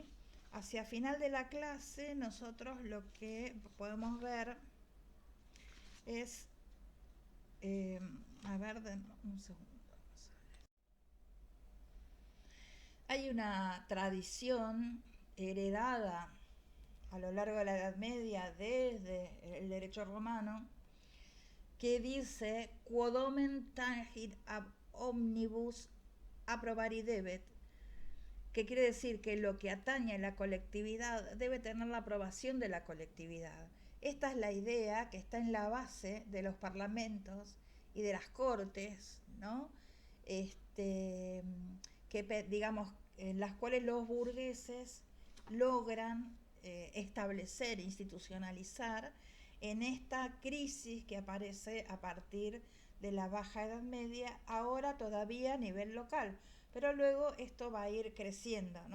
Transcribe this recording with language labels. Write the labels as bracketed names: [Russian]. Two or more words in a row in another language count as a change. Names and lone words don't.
[Spanish] Hacia final de la clase nosotros lo que podemos ver es, a ver, un segundo. Hay una tradición heredada a lo largo de la Edad Media desde el derecho romano que dice [Latin] quod omen tangit ab omnibus approbari debet, [Spanish] que quiere decir que lo que atañe a la colectividad debe tener la aprobación de la colectividad. Esta es la idea que está en la base de los parlamentos y de las cortes, ¿no? Que digamos, en las cuales los burgueses logran establecer, institucionalizar en esta crisis que aparece a partir de la Baja Edad Media, ahora todavía a nivel local, pero luego esto va a ir creciendo, ¿no?